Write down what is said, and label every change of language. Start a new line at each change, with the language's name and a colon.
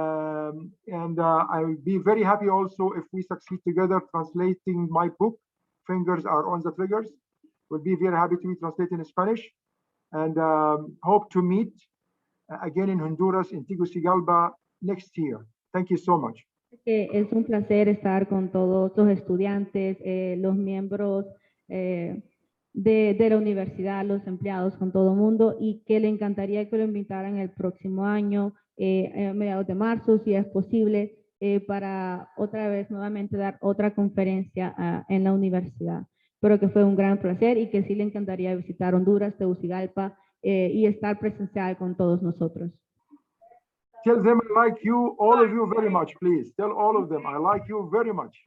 English: I will be very happy also if we succeed together translating my book, Fingers Are on the Triggers. We'll be very happy to be translated in Spanish, and hope to meet again in Honduras, in Tegucigalpa next year. Thank you so much.
Spanish: Es un placer estar con todos los estudiantes, los miembros de la universidad, los empleados, con todo el mundo, y que le encantaría que lo invitaran el próximo año, a mediados de marzo, si es posible, para otra vez nuevamente dar otra conferencia en la universidad. Pero que fue un gran placer y que sí le encantaría visitar Honduras, Tegucigalpa y estar presencial con todos nosotros.
English: Tell them I like you, all of you very much, please. Tell all of them I like you very much.